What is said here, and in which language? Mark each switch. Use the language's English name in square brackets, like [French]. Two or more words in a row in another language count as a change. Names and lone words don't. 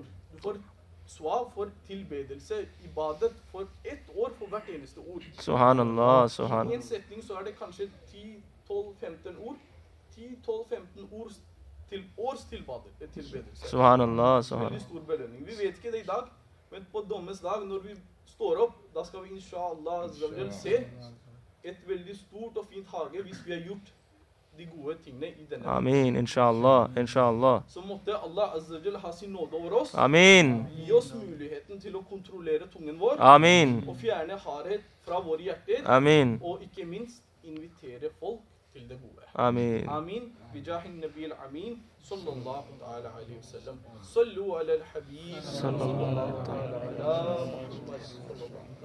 [Norwegian] Du får svar for tilbedelse, ibadet, for ett år for hvert eneste ord. [Arabic] Subhanallah, [Norwegian] I [Arabic] subhanallah. [Norwegian] en setning så er det kanskje 10-12-15 ord. 10-12-15 ord til års tilbedelse. [Arabic] Subhanallah, [Norwegian] Veldig [Arabic] subhanallah. [Norwegian] stor belønning. Vi vet ikke det i dag, men på dommens dag, når vi står opp, da skal vi [Arabic] إن شاء الله عز [Norwegian] se et veldig stort og fint hage hvis vi har gjort de gode tingene i denne. [Arabic] آمين، إن شاء الله، إن شاء الله. [Norwegian] Så måtte [Arabic] الله عز [Norwegian] ha sin nåde over oss. Amin, Gi oss muligheten til å kontrollere tungen vår amin, og fjerne hardhet fra våre hjerter, amin, og ikke minst invitere folk til det gode. amin. [Arabic] آمين بجاه النبي الأمين صلى الله تعالى عليه وسلم. صلوا على الحبيب صلى الله تعالى على محمد صلى الله عليه وسلم.